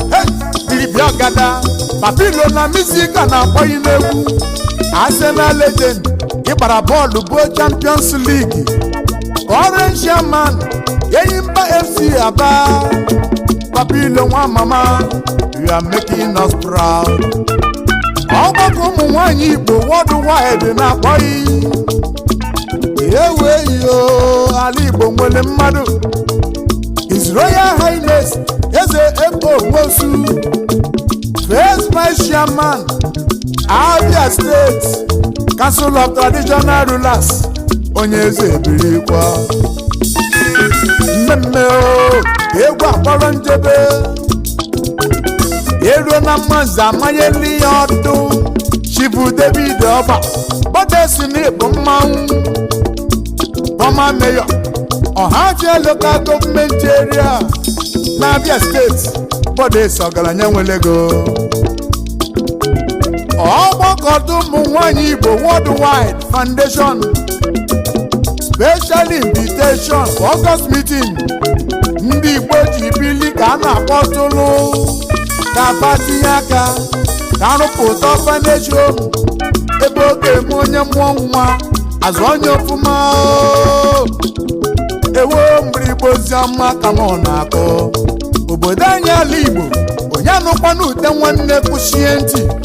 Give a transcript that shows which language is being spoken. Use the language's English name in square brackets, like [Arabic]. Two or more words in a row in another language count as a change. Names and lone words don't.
[Igbo] Hey, Iribi Ọgada, Papa Ilo na music a na-akpọ ya n'egwu. [English] Arsenal legend, [Igbo] ị gbara bọọlụ bụ [English] Champions League. Current chairman, Enyimba F C Aba. [Igbo] Papa Ilo nwa mama, [English] you are making us proud. [Igbo] Ọgbakọ ụmụ nwaanyị Igbo worldwide na-akpọ ya. Ewe yo, ala Igbo nwere mmadụ. [English] His Royal Highness, Eze Eko Nwosu, First Vice Chairman, Abia State, Council of Traditional Rulers, [Igbo] onye eze ebirikwa. Mmemme o, egwu akpọrọ njebe. Eruo na Mmanza amanyeli ya ọdụ. Chifu David Oba, Bode si n'ịbụ mmanwụ. [English] Former Mayor, Ọhafia Local Government Area, n'Abia State, [Igbo] Bode si ọgaranya nwere ego. [English] Ọgbakọ ụmụ nwaanyị Igbo Worldwide Foundation, special invitation for August meeting. [Igbo] Ndị Igbo ji bili ka a na-akpọtụlụ, ka fa tinye aka, ka arụpụta [English] orphanage home, [Igbo] ebe ọ ga-eme onye mụọ nwa, azụ onye ọfụma o. Ewo mgbịrịgba ozi ọma ka mụ na-akọ. Obodo anyị ala Igbo, onye anụkwana ute nwanne kwụchie ntị.